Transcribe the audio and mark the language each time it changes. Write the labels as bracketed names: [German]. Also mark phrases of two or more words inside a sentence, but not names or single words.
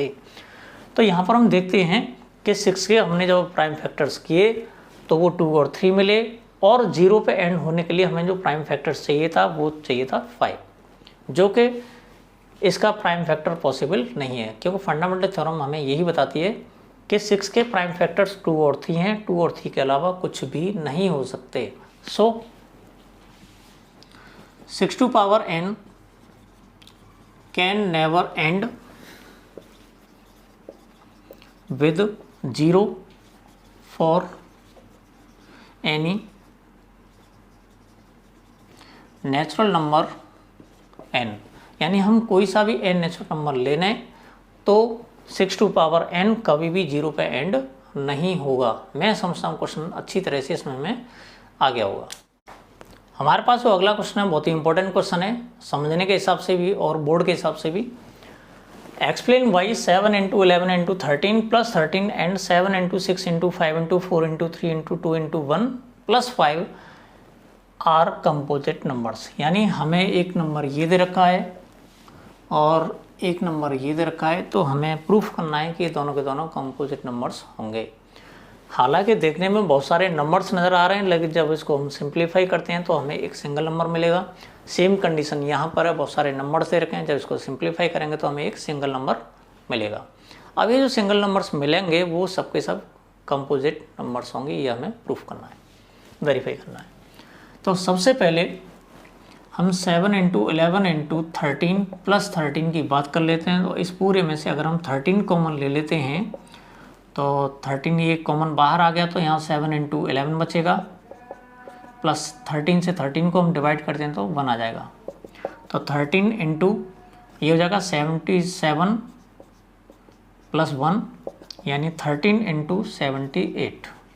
[Hindi] तो यहाँ पर हम देखते हैं कि 6 के हमने जब [English] prime factors [Hindi] किए तो वो 2 और 3 मिले, और 0 पे एंड होने के लिए हमें जो [English] prime factors [Hindi] चाहिए था वो चाहिए था 5, जो कि इसका [English] prime factor [Hindi] पॉसिबल नहीं है, क्योंकि [English] fundamental theorem [Hindi] हमें यही बताती है कि 6 के [English] prime factors [Hindi] 2 और 3 हैं, 2 और 3 के अलावा कुछ भी नहीं हो सकते। [English] so 6 to power n can never end with 0 for any natural number n. [Hindi] यानी हम कोई सा भी n [English] natural number [Hindi] ले लें तो 6 [English] to power [Hindi] n कभी भी 0 पे एंड नहीं होगा। मैं समझता हूँ क्वेश्चन अच्छी तरह से इसमें में आ गया होगा। हमारे पास जो अगला क्वेश्चन है बहुत ही [English] important question [Hindi] है, समझने के हिसाब से भी और बोर्ड के हिसाब से भी। [English] explain why 7 into 11 into 13 plus 13 and 7 into 6 into 5 into 4 into 3 into 2 into 1 plus 5 are composite numbers. [Hindi] यानी हमें एक नंबर ये दे रखा है और एक नंबर ये दे रखा है, तो हमें प्रूफ करना है कि ये दोनों के दोनों [English] composite numbers [Hindi] होंगे। हालांकि देखने में बहुत सारे नंबर्स नज़र आ रहे हैं, लेकिन जब इसको हम सिंप्लीफाई करते हैं तो हमें एक [English] single number [Hindi] मिलेगा। [English] same condition [Hindi] यहाँ पर है, बहुत सारे नंबर्स दे रखे हैं, जब इसको सिंप्लीफाई करेंगे तो हमें एक [English] single number [Hindi] मिलेगा। अब ये जो [English] single numbers [Hindi] मिलेंगे वो सबके सब [English] composite numbers [Hindi] होंगे, ये हमें प्रूफ करना है, वेरीफाई करना है। तो सबसे पहले हम 7 into 11 into 13 plus 13 की बात कर लेते हैं। तो इस पूरे में से अगर हम 13 कॉमन ले लेते हैं तो 13 ये कॉमन बाहर आ गया, तो यहाँ 7 into 11 बचेगा, प्लस 13 से 13 को हम डिवाइड करते हैं तो 1 आ जाएगा। तो 13 इंटू ये हो जाएगा 77 प्लस 1 यानी 13 इंटू 78।